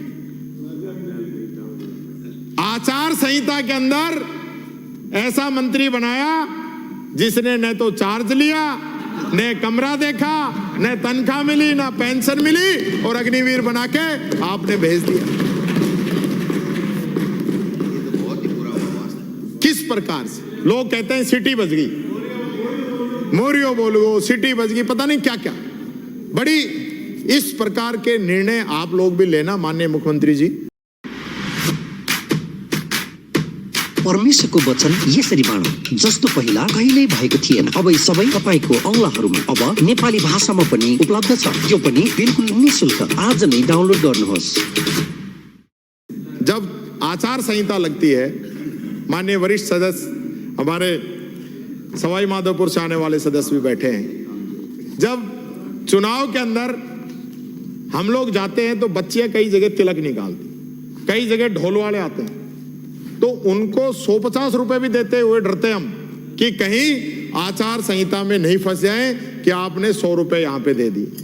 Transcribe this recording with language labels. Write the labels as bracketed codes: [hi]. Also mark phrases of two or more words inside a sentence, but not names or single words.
[hi] आचार संहिता के अंदर ऐसा मंत्री बनाया जिसने न तो चार्ज लिया, न कमरा देखा, न तनख्वाह मिली, न पेंशन मिली, और अग्निवीर बना के आपने भेज दिया। प्रकार से लोग कहते हैं सिटी बच गई, मोरियो बोल गो, सिटी बच गई, पता नहीं क्या क्या, बड़ी इस प्रकार के निर्णय आप लोग भी लेना माननीय मुख्यमंत्री जी। [ne] परमेश्वरको वचन यसरी मानौ जस्तो पहिला कहिल्यै भएको थिएन, अब यी सबै तपाईको औंलाहरूमा अब नेपाली भाषामा पनि उपलब्ध छ। यो पनि बिल्कुल निःशुल्क। आज नै डाउनलोड गर्नुहोस्। [hi] जब आचार संहिता लगती है, माननीय वरिष्ठ सदस्य हमारे सवाई माधोपुर से आने वाले सदस्य भी बैठे हैं, जब चुनाव के अंदर हम लोग जाते हैं तो बच्चियां कई जगह तिलक निकालती, कई जगह ढोल वाले आते हैं, तो उनको 150 रुपए भी देते हुए डरते हम कि कहीं आचार संहिता में नहीं फंस जाए कि आपने 100 रुपए यहां पे दे दिए।